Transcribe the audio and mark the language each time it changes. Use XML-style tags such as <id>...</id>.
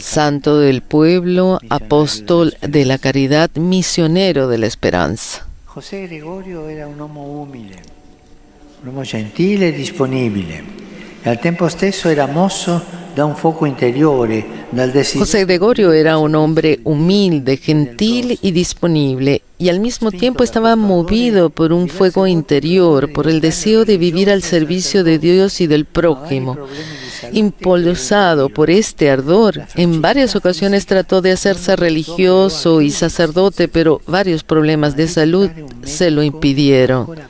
<es>Santo del pueblo, apóstol de la caridad, misionero de la esperanza.</es> <it>José Gregorio era un uomo umile, un uomo gentile e disponibile, e al tempo stesso era mosso da un fuoco interiore, dal desiderio.</it> <es>José Gregorio era un hombre humilde, gentil y disponible, y al mismo tiempo estaba movido por un fuego interior, por el deseo de vivir al servicio de Dios y del prójimo. Impulsado por este ardor, en varias ocasiones trató de hacerse religioso y sacerdote, pero varios problemas de salud se lo impidieron.</es>